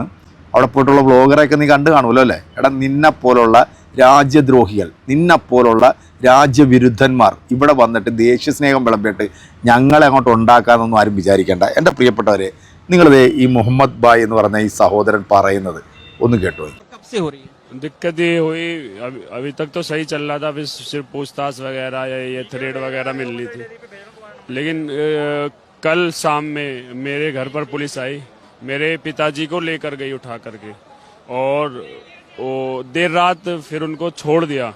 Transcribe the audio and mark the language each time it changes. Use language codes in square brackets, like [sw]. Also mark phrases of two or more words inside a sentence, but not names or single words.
[ml] അവിടെ പോയിട്ടുള്ള വ്ളോഗറൊക്കെ നീ കണ്ടു കാണുമല്ലോ അല്ലേ? എടാ, നിന്നെപ്പോലുള്ള രാജ്യദ്രോഹികൾ, നിന്നെപ്പോലുള്ള രാജ്യവിരുദ്ധന്മാർ ഇവിടെ വന്നിട്ട് ദേശസ്നേഹം വിളമ്പിയിട്ട് ഞങ്ങളെ അങ്ങോട്ട് ഉണ്ടാക്കാമെന്നൊന്നും ആരും വിചാരിക്കേണ്ട. എൻ്റെ പ്രിയപ്പെട്ടവരെ, നിങ്ങളിതേ ഈ മുഹമ്മദ് ഭായ് എന്ന് പറഞ്ഞ ഈ സഹോദരൻ പറയുന്നത് ഒന്ന് കേട്ടോ. [hi] दिक्कत ये हुई, अभी तक तो सही चल रहा था, अभी सिर्फ पूछताछ वगैरह या ये थ्रेड वगैरह मिल रही थी, लेकिन कल शाम में मेरे घर पर पुलिस आई, मेरे पिताजी को लेकर गई उठा करके, और वो देर रात फिर उनको छोड़ दिया.